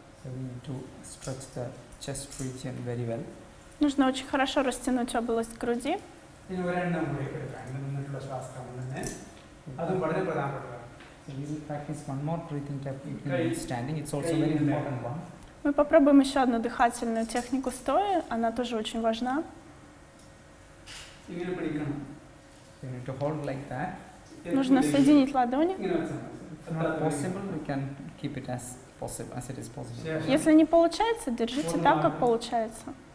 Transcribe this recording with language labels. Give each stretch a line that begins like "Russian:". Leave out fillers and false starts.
English: So we need to stretch the chest region very well.
Russian: Нужно очень хорошо растянуть область груди.
Malayalam: ഇനി ഒരെണ്ണം കൂടിയൊക്കെ എടുക്കാം. ഇന്ന് നിന്നിട്ടുള്ള ശ്വാസക്രമം തന്നെ അതും വളരെ പ്രധാനപ്പെട്ടതാണ്.
English: So we will practice one more breathing technique in standing. It's also very important one.
Russian: Мы попробуем еще одну дыхательную технику стоя, она тоже очень важна.
Malayalam: ഇങ്ങനെ പിടിക്കണം.
English: You need to hold like that.
Russian: Нужно соединить ладони.
Malayalam: ഇങ്ങനെ വെച്ചാൽ മതി.
English: If not possible, we can keep it as possible, as it is possible.
Russian: Если не получается, держите так, как получается.